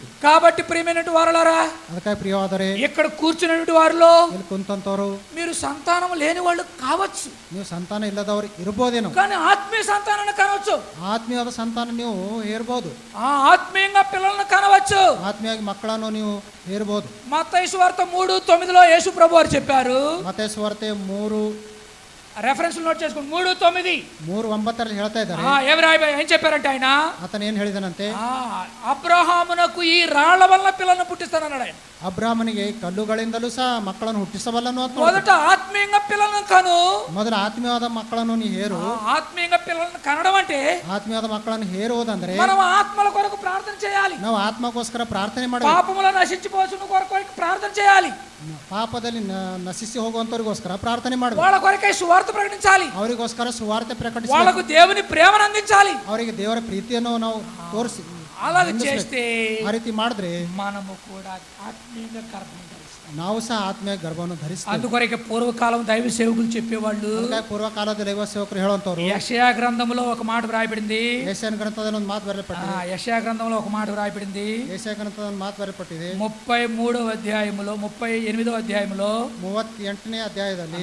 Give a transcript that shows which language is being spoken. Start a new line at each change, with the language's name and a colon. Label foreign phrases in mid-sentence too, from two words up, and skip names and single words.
Telugu: కాబట్టి ప్రియమైన వారలారా,
Kannada: ಅದಕ್ಕಾಗಿ ಪ್ರಿಯವಾದವರೇ,
Telugu: ఇక్కడ కూర్చున్నటువంటి వారిలో
Kannada: ಇಲ್ಲಿ ಕುಂತಂತವರು
Telugu: మీరు సంతానం లేని వాళ్ళు కావచ్చు,
Kannada: ನೀವು ಸಂತಾನ ಇಲ್ಲದವರು ಇರಬಹುದೇನೋ,
Telugu: కానీ ఆత్మీయ సంతానాన్ని కనవచ్చు.
Kannada: ಆತ್ಮೀಯವಾದ ಸಂತಾನ ನೀವು ಹೇರ್ಬಹುದು.
Telugu: ఆత్మీయంగా పిల్లలను కనవచ్చు.
Kannada: ಆತ್ಮೀಯವಾಗಿ ಮಕ್ಕಳನ್ನು ನೀವು ಹೇರ್ಬಹುದು.
Telugu: మత్తయి సువార్త 3:9లో యేసు ప్రభు వారు చెప్పారు.
Kannada: ಮತ್ತಾಯ ಸುವಾರ್ತೆ 3
Telugu: రెఫరెన్స్ నోట్ చేసుకోండి. 3:9
Kannada: ಹೇಳ್ತಾ ಇದ್ದಾರೆ.
Telugu: ఏం చెప్పారంటే ఆయన,
Kannada: ಆತನ ಏನ್ ಹೇಳಿದನಂತೆ?
Telugu: అబ్రహామునకు ఈ రాళ్ల వల్ల పిల్లలను పుట్టిస్తానన్నాడు ఆయన.
Kannada: ಅಬ್ರಾಹ್ಮನಿಗೆ ಕಲ್ಲುಗಳಿಂದಲೂ ಸಹ ಮಕ್ಕಳನ್ನು ಹುಟ್ಟಿಸಬಲ್ಲನು ಅಂತ.
Telugu: మొదట ఆత్మీయంగా పిల్లలను కను.
Kannada: ಮೊದಲು ಆತ್ಮೀಯವಾದ ಮಕ್ಕಳನ್ನು ನೀ ಹೇರು.
Telugu: ఆత్మీయంగా పిల్లలను కనడం అంటే
Kannada: ಆತ್ಮೀಯವಾದ ಮಕ್ಕಳನ್ನು ಹೇರುವುದಂದ್ರೆ
Telugu: మనం ఆత్మల కొరకు ప్రార్థన చేయాలి.
Kannada: ನಾವು ಆತ್ಮಗೋಸ್ಕರ ಪ್ರಾರ್ಥನೆ ಮಾಡಬೇಕು.
Telugu: పాపములో నశించిపోవచ్చును కొరకు ప్రార్థన చేయాలి.
Kannada: ಪಾಪದಲ್ಲಿ ನಶಿಸಿ ಹೋಗುವಂತವರಿಗೋಸ್ಕರ ಪ್ರಾರ್ಥನೆ ಮಾಡಬೇಕು.
Telugu: వాళ్ళ కొరకై సువార్త ప్రకటించాలి.
Kannada: ಅವರಿಗೋಸ್ಕರ ಸುವಾರ್ತೆ ಪ್ರಕಟಿಸಬೇಕು.
Telugu: వాళ్ళకు దేవుని ప్రేమను అందించాలి.
Kannada: ಅವರಿಗೆ ದೇವರ ಪ್ರೀತಿಯನ್ನು ನಾವು ತೋರಿಸಿ,
Telugu: అలాగే చేస్తే
Kannada: ಆ ರೀತಿ ಮಾಡಿದ್ರೆ
Telugu: మనము కూడా ఆత్మీయంగా గర్భం ధరిస్తాం.
Kannada: ನಾವು ಸಹ ಆತ್ಮೀಯ ಗರ್ಭವನ್ನು ಧರಿಸ್ತೇವೆ.
Telugu: అందుకొరకే పూర్వకాలం దైవ సేవకులు చెప్పేవాళ్ళు,
Kannada: ಪೂರ್ವಕಾಲದ ದೈವ ಸೇವಕರು ಹೇಳುವಂತವರು,
Telugu: యెషయా గ్రంథంలో ఒక మాట వ్రాయబడింది.
Kannada: ಯೆಶಾಯನ ಗ್ರಂಥದಲ್ಲಿ ಒಂದು ಮಾತು ಬರೆಯಲ್ಪಟ್ಟಿದೆ.
Telugu: యెషయా గ్రంథంలో ఒక మాట వ్రాయబడింది.
Kannada: ಯೆಶಾಯ ಗ್ರಂಥದಲ್ಲಿ ಒಂದು ಮಾತು ಬರೆಯಲ್ಪಟ್ಟಿದೆ.
Telugu: 38వ అధ్యాయములో 38వ అధ్యాయములో
Kannada: 38ನೇ ಅಧ್ಯಾಯದಲ್ಲಿ